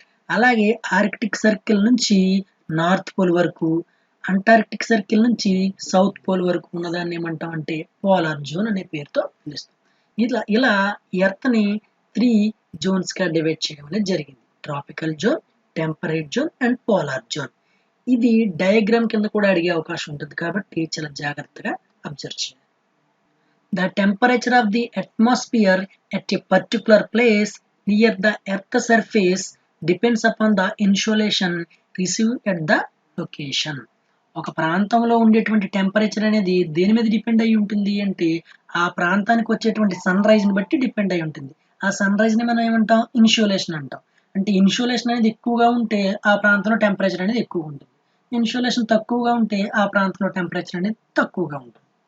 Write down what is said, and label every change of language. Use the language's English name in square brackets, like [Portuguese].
[Telugu] అలాగే Arctic circle నుంచి north pole వరకు, అంటార్కిటిక్ సర్కిల్ నుంచి సౌత్ పోల్ వరకు ఉన్నదాన్ని ఏమంటాం అంటే పోలార్ జోన్ అనే పేరుతో పిలుస్తాం. ఇలా ఎర్త్ని 3 జోన్స్గా డివైడ్ చేయడం అనేది జరిగింది. Tropical zone, temperate zone and polar zone. ఇది డయాగ్రామ్ కింద కూడా అడిగే అవకాశం ఉంటుంది కాబట్టి చాలా జాగ్రత్తగా అబ్జర్వ్ చేయాలి. [English] The temperature of the atmosphere at a particular place near the Earth's surface depends upon the insolation received at the location. [Telugu] ఒక ప్రాంతంలో ఉండేటువంటి టెంపరేచర్ అనేది దేని మీద డిపెండ్ అయి ఉంటుంది అంటే ఆ ప్రాంతానికి వచ్చేటువంటి సన్ రైజ్ని బట్టి డిపెండ్ అయి ఉంటుంది. ఆ సన్ రైజ్ని మనం ఏమంటాం? ఇన్సోలేషన్ అంటాం. అంటే ఇన్సోలేషన్ అనేది ఎక్కువగా ఉంటే ఆ ప్రాంతంలో టెంపరేచర్ అనేది ఎక్కువ ఉంటుంది. ఇన్సోలేషన్ తక్కువగా ఉంటే ఆ ప్రాంతంలో టెంపరేచర్ అనేది తక్కువగా ఉంటుంది.